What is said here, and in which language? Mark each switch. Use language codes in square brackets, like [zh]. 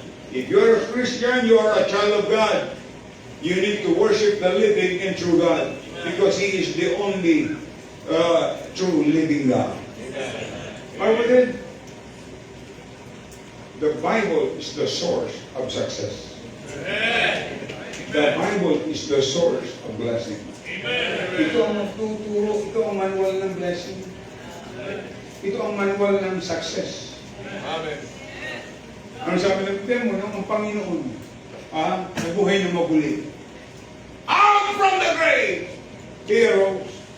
[en] If you're a Christian, you are a child of God. You need to worship the living and true God because He is the only true living God. Are we good? The Bible is the source of success. The Bible is the source of blessing. [tl] Ito ang magtuturo, ito ang manual ng blessing. Ito ang manual ng success. [en] Amen. [tl] Ano sabi ng demo, ang Panginoon, nabuhay na maguli. [en] Out from the grave, He arose.